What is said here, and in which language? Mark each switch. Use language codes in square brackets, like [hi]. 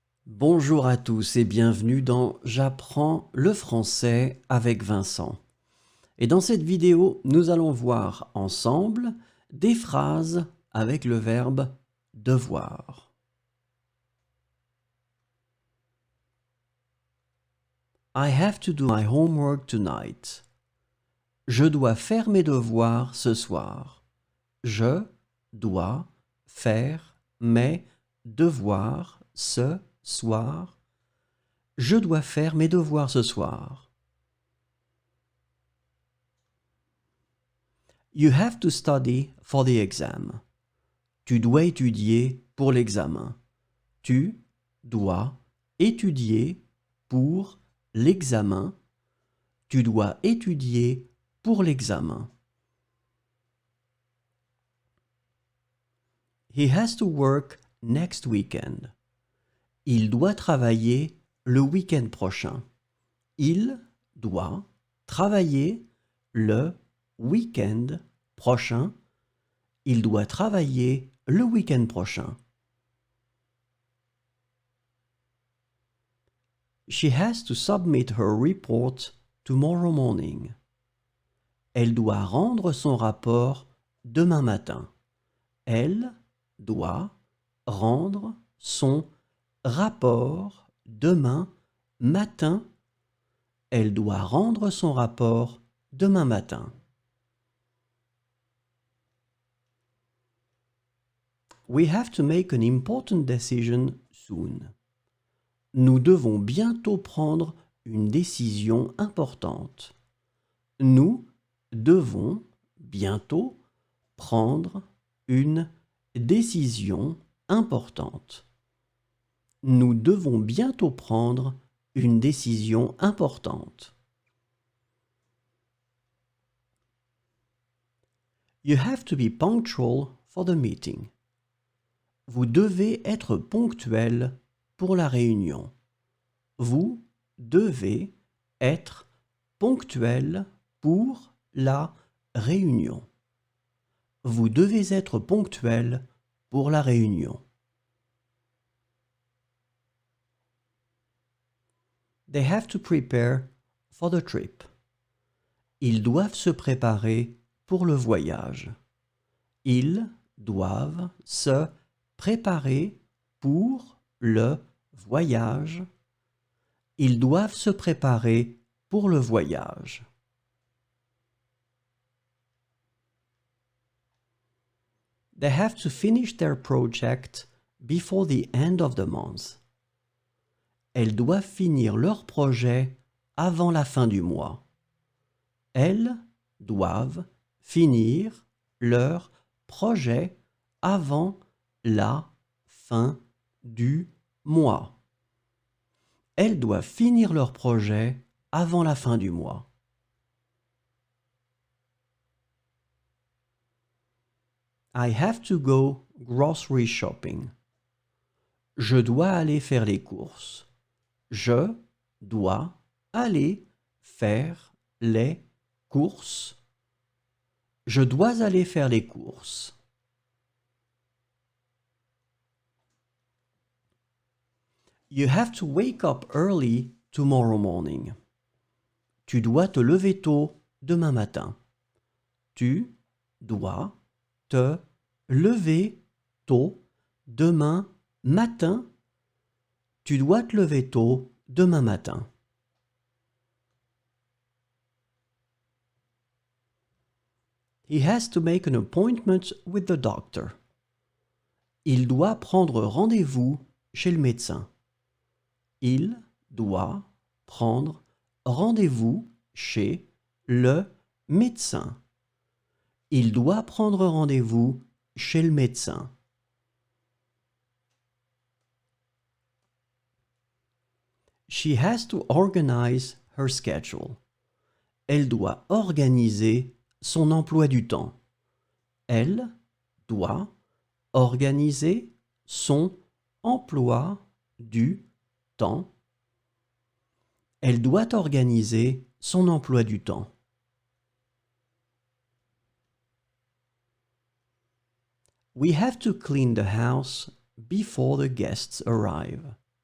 [fr] Bonjour à tous et bienvenue dans J'apprends le français avec Vincent. Et dans cette vidéo, nous allons voir ensemble des phrases avec le verbe devoir. [en] I have to do my homework tonight. [fr] Je dois faire mes devoirs ce soir. Je dois faire mes devoirs ce soir. Je dois faire mes devoirs ce soir. [en] You have to study for the exam. [fr] Tu dois étudier pour l'examen. Tu dois étudier pour l'examen. Tu dois étudier pour l'examen. [en] He has to work next weekend. [fr] Il doit travailler le week-end prochain. Il doit travailler le week-end prochain. Il doit travailler le week-end prochain. [en] She has to submit her report tomorrow morning. [fr] Elle doit rendre son rapport demain matin. Elle doit rendre son rapport demain matin. Elle doit rendre son rapport demain matin. [en] We have to make an important decision soon. [fr] Nous devons bientôt prendre une décision importante. Nous devons bientôt prendre une décision importante. Nous devons bientôt prendre une décision importante. [en] You have to be punctual for the meeting. [fr] Vous devez être ponctuel pour la réunion. Vous devez être ponctuel pour la réunion. Vous devez être ponctuel pour la réunion. [en] They have to prepare for the trip. [fr] Ils doivent se préparer pour le voyage. Ils doivent se préparer pour le voyage. Ils doivent se préparer pour le voyage. [en] They have to finish their project before the end of the month. [fr] Elles doivent finir leur projet avant la fin du mois. Elles doivent finir leur projet avant la fin du mois. Elles doivent finir leur projet avant la fin du mois. [en] I have to go grocery shopping. [fr] Je dois aller faire les courses. Je dois aller faire les courses. Je dois aller faire les courses. [en] You have to wake up early tomorrow morning. [fr] Tu dois te lever tôt demain matin. Tu dois te lever tôt demain matin. Tu dois te lever tôt demain matin. [en] He has to make an appointment with the doctor. [fr] Il doit prendre rendez-vous chez le médecin. Il doit prendre rendez-vous chez le médecin. Il doit prendre rendez-vous chez le médecin. [en] She has to organize her schedule. [fr] Elle doit organiser son emploi du temps. Elle doit organiser son emploi du temps. Elle doit organiser son emploi du temps. [en] We have to clean the house before the guests arrive.